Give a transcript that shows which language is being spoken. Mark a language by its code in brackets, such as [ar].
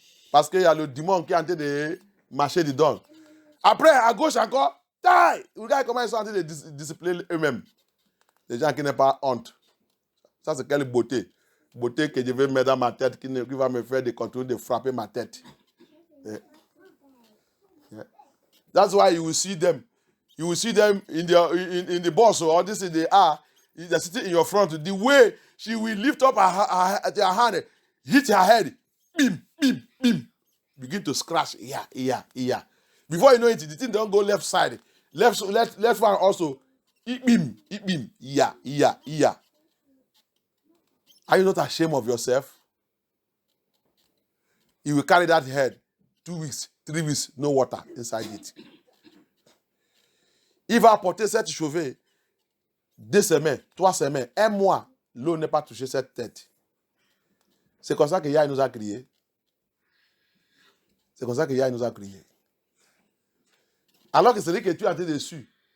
[fr] Parce qu'il y a le démon qui est en train de marcher dedans. Après, à gauche encore, taille. Regarde comment ils sont en train de discipliner eux-mêmes. Les gens qui n'ont pas honte. Ça, c'est quelle beauté. Beauté que je vais mettre dans ma tête, qui va me faire des contrôles de frapper ma tête. [en] Yeah. Yeah. That's why you will see them. You will see them in the bus or this in the are. They're sitting in your front. The way she will lift up her hand, hit her head, bim, begin to scratch. Yeah. Before you know it, the thing don't go left side. Left one also. Bim. Yeah. Are you not ashamed of yourself? You will carry that head 2 weeks, 3 weeks, no water inside it. [fr] Il va apporter cette cheveux 2 semaines, 3 semaines, 1 mois. L'eau n'est pas touché cette tête. C'est comme ça que Yah nous a crié. C'est comme ça que Yah nous a crié. Alors que c'est lui que tu es en train dessus.